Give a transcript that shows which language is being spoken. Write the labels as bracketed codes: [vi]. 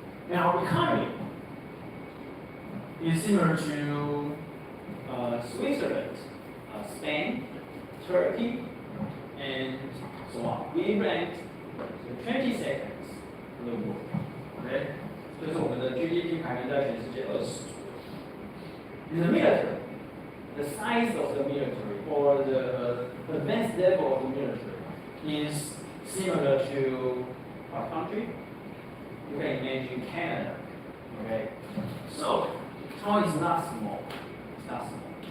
[en] And our economy is similar to Switzerland, Spain, Turkey, and so on. We ranked 22nd in the world. [zh] Okay, 这是我们的 GDP 排名在全世界20。 [en] In the military, the size of the military or the advanced level of the military is similar to our country. You can imagine Canada. Okay, so Taiwan is not small. It's not small.